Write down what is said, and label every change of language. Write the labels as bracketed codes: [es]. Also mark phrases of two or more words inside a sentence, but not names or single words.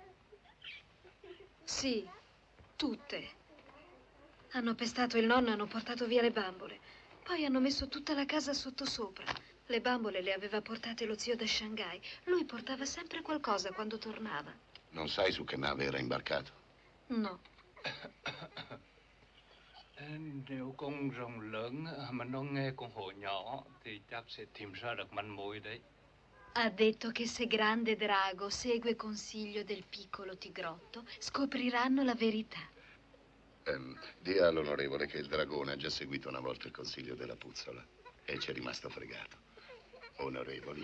[it] Sì, tutte. Hanno pestato il nonno e hanno portato via le bambole. Poi hanno messo tutta la casa sottosopra. Le bambole le aveva portate lo zio da Shanghai. Lui portava sempre qualcosa quando tornava. Non sai su che nave era imbarcato? No. [vi] Nếu con rồng lớn mà nó nghe con hổ nhỏ thì chắc sẽ tìm ra được manh mối đấy. [it] Ha detto che se Grande Drago segue consiglio del piccolo tigrotto, scopriranno la verità. Dì all'onorevole che il dragone ha già seguito una volta il consiglio della puzzola e ci è rimasto fregato. Onorevoli?